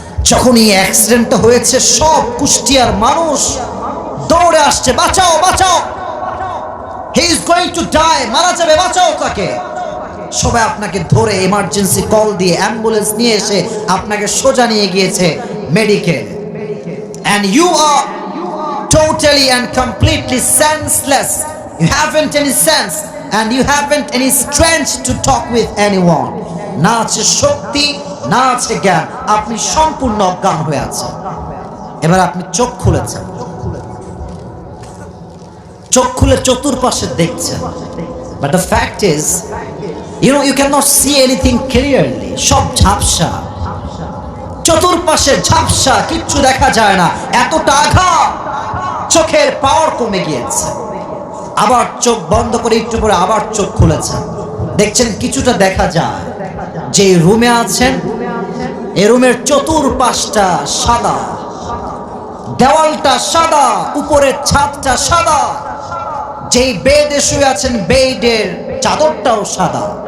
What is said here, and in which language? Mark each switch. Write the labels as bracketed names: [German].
[Bangla] যখন এই অ্যাক্সিডেন্টটা হয়েছে, সব কুষ্টিয়ার মানুষ দৌড়ে আসছে, বাঁচাও বাঁচাও, [English] he is going to die, [Bangla] মারা যাবে, বাঁচাও তাকে। সবাই আপনাকে ধরে এমার্জেন্সি কল দিয়ে অ্যাম্বুলেন্স নিয়ে এসে আপনাকে সোজা নিয়ে গিয়েছে medical. [English] And you are totally and completely senseless. You haven't any sense and you haven't any strength to talk with anyone. [Bangla] না আছে শক্তি, না আছে জ্ঞান, আপনি সম্পূর্ণ অজ্ঞান হয়ে আছেন। এবার আপনি চোখ খুলেছেন, চোখ খুলে চতুর্পাশে দেখছেন। [English] But the fact is, you cannot see anything clearly. [Bangla] সব ঝাপসা, চতুর্পাশে ঝাপসা, কিচ্ছু দেখা যায় না, এতটা আঘাত, চোখের পাওয়ার কমে গিয়েছে। আবার চোখ বন্ধ করে একটু পরে আবার চোখ খুলেছেন, দেখছেন কিছুটা দেখা যায়। যে রুমে আছেন, এই রুমের চতুর্পাশটা সাদা, দেওয়ালটা সাদা, উপরের ছাদটা সাদা, যেই বেডে শুয়ে আছেন বেডের চাদরটাও সাদা।